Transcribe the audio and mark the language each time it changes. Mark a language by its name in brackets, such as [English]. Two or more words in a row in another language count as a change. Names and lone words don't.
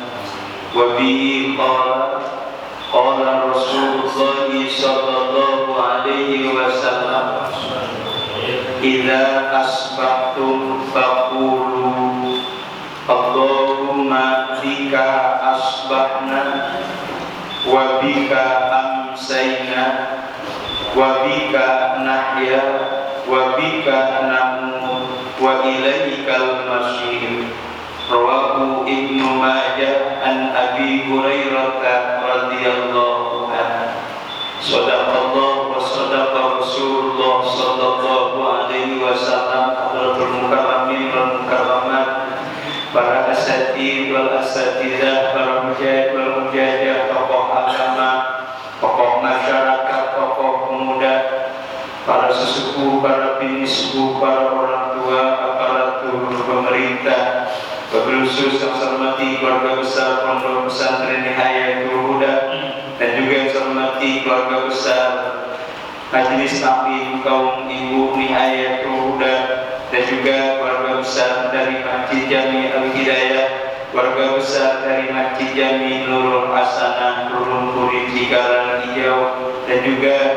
[Arabic] وبه قال رسول الله صلى الله عليه وسلم، إذا أصبحتم فقولوا اللهم بك أصبحنا وبك أمسينا وبك نحيا وبك نموت وإليك المصير. رواه ابن ماجه عن أبي هريرة رضي الله عنه. صدق الله وصدق رسول الله صلى الله عليه وسلم. حضرات المكرمين والمكرمات, [Indonesian] para [Arabic] أساتيذ والأساتذة, [Indonesian] para [Arabic] مجاهد والمجاهدة, [Indonesian] tokoh agama, tokoh masyarakat, tokoh pemuda, para sesepuh, para binisbu, para orang tua, aparatur pemerintah, [Arabic] وبالخصوص [Indonesian] yang saya hormati keluarga besar Pondok Pesantren Nihayatul Huda, dan juga yang saya hormati keluarga besar Majelis Taklim kaum ibu Nihayatul Huda, dan juga keluarga besar dari Masjid Jami Al Hidayah, keluarga besar dari Masjid Jami Nurul Hasanah Nurul Puri Cikarang Hijau, dan juga